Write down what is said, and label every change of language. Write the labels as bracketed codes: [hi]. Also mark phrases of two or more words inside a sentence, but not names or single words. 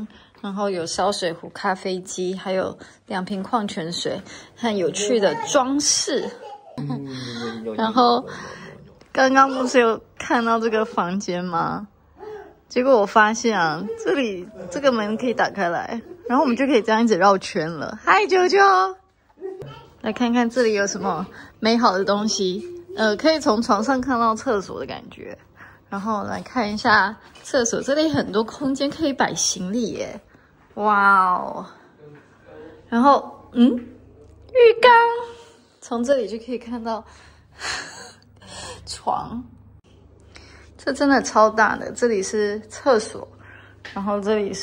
[zh] 然後有燒水壺、咖啡機，還有2瓶礦泉水，很有趣的裝飾。然後剛剛不是有看到這個房間嗎？結果我發現啊，這裡這個門可以打開來，然後我們就可以這樣一直繞圈了。嗨，啾啾，來看看這裡有什麼美好的東西。可以從床上看到廁所的感覺。然後來看一下廁所，這裡很多空間可以擺行李耶。哇哦！然後浴缸，從這裡就可以看到床，這真的超大的。這裡是廁所， 然後這裡